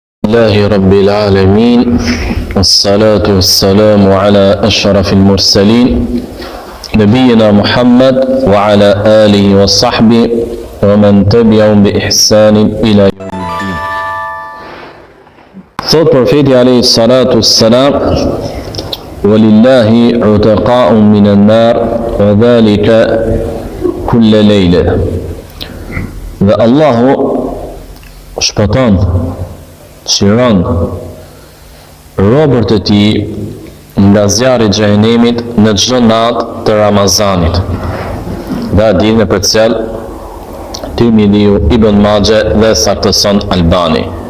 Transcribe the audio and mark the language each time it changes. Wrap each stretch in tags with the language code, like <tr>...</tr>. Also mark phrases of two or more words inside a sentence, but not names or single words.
<ar>لله رب العالمين والصلاة والسلام على أشرف المرسلين نبينا محمد وعلى آله وصحبه ومن تبعهم بإحسان إلى يوم الدين.</ar> <sq>Thot profeti</sq> <ar>عليه الصلاة والسلام: "ولله عتقاء من النار وذلك كل ليلة."</ar> <sq>Dhe Allahu shpëton, shiron robërt e tij nga zjarri i xhenemit në çdo natë të Ramazanit. Dhe dinë për cel Tirmidhiu, Ibn Majah dhe saktëson Albani.</sq>